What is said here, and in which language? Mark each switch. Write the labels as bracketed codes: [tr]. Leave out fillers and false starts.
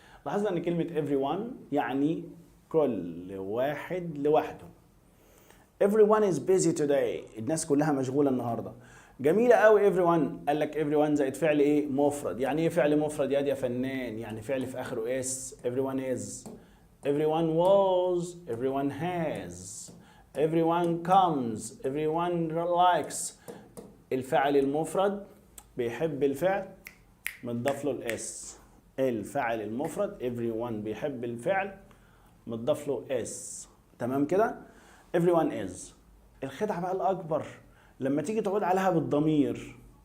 [ar] لاحظنا ان كلمه everyone يعني كل واحد لوحده. [en] everyone is busy today. [ar] الناس كلها مشغوله النهارده. جميله قوي. everyone قال لك everyone زائد فعل ايه؟ مفرد. يعني ايه فعل مفرد يا فنان؟ يعني فعل في اخره اس. [en] everyone is everyone was everyone has everyone comes everyone likes. [ar] الفعل المفرد بيحب الفعل متضاف له الاس. الفعل المفرد everyone بيحب الفعل متضاف له اس. تمام كده؟ [en] everyone is. [ar] الخدعه بقى الاكبر لما تيجي تعود عليها بالضمير.